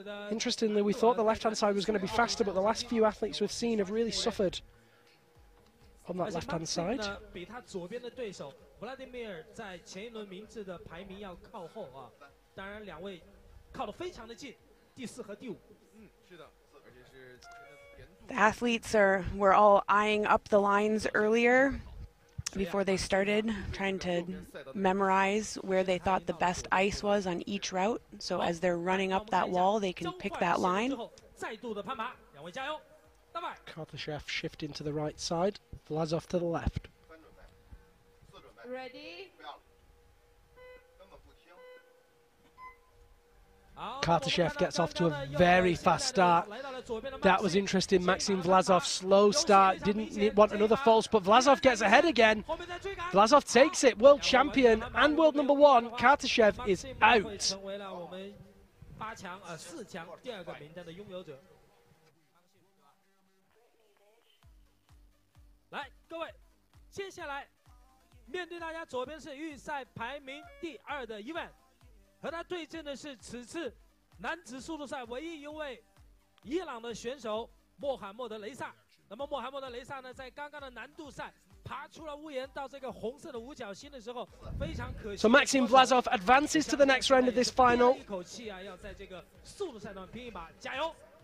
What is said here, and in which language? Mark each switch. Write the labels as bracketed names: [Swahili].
[English] Interestingly, we thought the left-hand side was going to be faster, but the last few athletes we've seen have really suffered on that left-hand side. [Chinese] 比他左边的对手 Vladimir 在前一轮名次的排名要靠后啊，当然两位靠得非常的近，第4和第5。是的，而且是 [English] The athletes were all eyeing up the lines earlier before they started, trying to memorize where they thought the best ice was on each route. So as they're running up that wall, they can pick that line. [Chinese] 再度的攀爬，两位加油！拜拜。 [English] Kartashev shifting to the right side, Vlasov to the left. Ready? Kartashev gets off to a very fast start. That was interesting. Maxim Vlasov, slow start, didn't want another false, but Vlasov gets ahead again. Vlasov takes it, world champion and world number 1. Kartashev is out. [Chinese] 成为了我们4强第2个名单的拥有者。来，各位，接下来面对大家左边是预赛排名第2的伊万。和他对阵的是此次男子速度赛唯一一位伊朗的选手穆罕默德·雷萨。那么穆罕默德·雷萨呢，在刚刚的难度赛爬出了屋檐到这个红色的五角星的时候，非常可惜。 [English] So Maxim Vlasov advances to the next round of this final. [Chinese] 一口气啊，要在这个速度赛段拼一把，加油！